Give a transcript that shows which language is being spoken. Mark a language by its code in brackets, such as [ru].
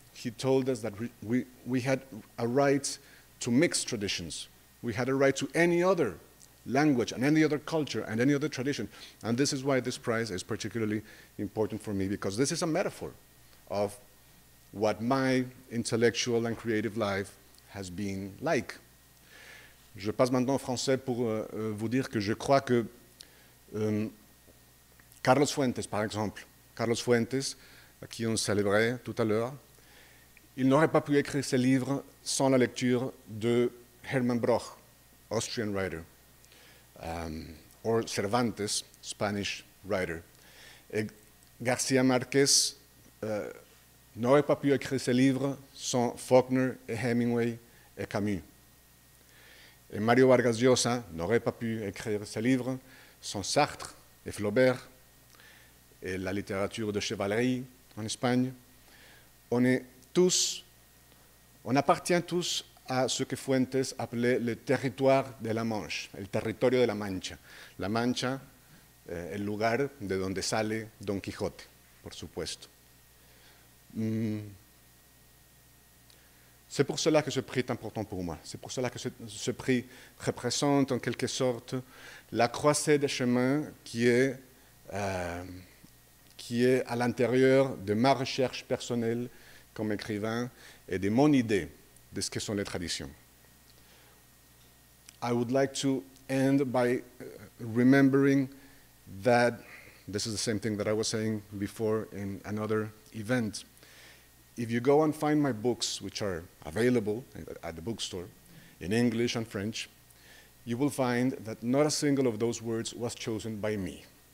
[en] He told us that we had a right to mix traditions. We had a right to any other language and any other culture and any other tradition. And this is why this prize is particularly important for me, because this is a metaphor of what my intellectual and creative life has been like. [fr] Je passe maintenant en français pour vous dire que je crois que Carlos Fuentes, par exemple, Carlos Fuentes, à qui on célébrait tout à l'heure, il n'aurait pas pu écrire ses livres sans la lecture de Hermann Broch, [en] Austrian writer, or Cervantes, Spanish writer. [fr] Et García Márquez n'aurait pas pu écrire ses livres sans Faulkner et Hemingway et Camus. Et Mario Vargas Llosa n'aurait pas pu écrire ses livres sans Sartre et Flaubert et la littérature de chevalerie en Espagne. On appartient tous à ce que Fuentes appelait le territoire de la Manche, [es] el territorio de la Mancha. La Mancha, el lugar de donde sale Don Quijote, por supuesto. [fr] C'est pour cela que ce prix est important pour moi. C'est pour cela que ce prix représente en quelque sorte la croisée des chemins qui est à l'intérieur de ma recherche personnelle comme écrivain et de mon idée de ce que sont les traditions. [en] I would like to end by remembering that this is the same thing that I was saying before in another event. If you go and find my books, which are available at the bookstore in English and French, you will find that not a single of those words was chosen by me.